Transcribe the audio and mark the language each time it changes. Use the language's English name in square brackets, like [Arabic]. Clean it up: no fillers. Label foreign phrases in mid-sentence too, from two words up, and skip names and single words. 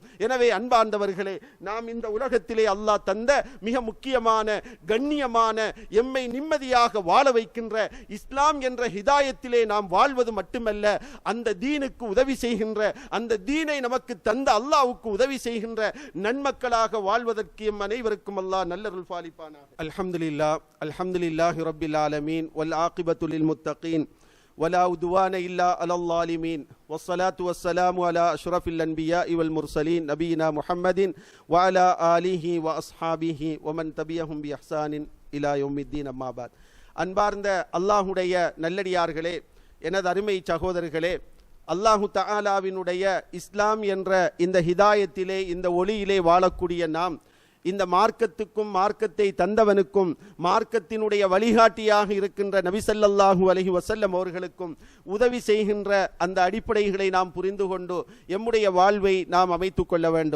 [Tamil] எனவே அன்பார்ந்தவர்களே, நாம் இந்த உலகத்திலே அல்லாஹ் தந்த மிக முக்கியமான கண்ணியமான எம்மை நிம்மதியாக வாழ வைக்கின்ற இஸ்லாம் என்ற ஹிதாயத்திலே நாம் வாழ்வது மட்டுமல்ல, அந்த தீனுக்கு உதவி செய்கின்ற, அந்த தீனை நமக்கு தந்த அல்லாஹ்வுக்கு உதவி செய்கின்ற நன்மக்களாக வாழ்வதற்கு எம் அனைவருக்கும் அல்லாஹ் நல்லருள் பாலிப்பானாக. [Arabic] الحمد لله، الحمد لله رب العالمين، والعاقبة للمتقين, ولا عدوان إلا على الظالمين، والصلاة والسلام على أشرف الأنبياء والمرسلين نبينا محمد وعلى آله وأصحابه ومن تبعهم بإحسان إلى يوم الدين. أما بعد. [Tamil] அன்பார்ந்த அல்லாஹுடைய நல்லடியார்களே, எனது அருமை சகோதரர்களே, அல்லாஹு தஆலாவினுடைய இஸ்லாம் என்ற இந்த ஹிதாயத்திலே, இந்த ஒளியிலே வாழக்கூடிய நாம் இந்த மார்க்கத்துக்கும் மார்க்கத்தை தந்தவனுக்கும் மார்க்கத்தினுடைய வழிகாட்டியாக இருக்கின்ற நபி [Arabic] صلى الله عليه وسلم [Tamil] அவர்களுக்கும் உதவி செய்கின்ற அந்த அடிப்படைகளை நாம் புரிந்து கொண்டு எம்முடைய வாழ்வை நாம் அமைத்துக் கொள்ள வேண்டும்.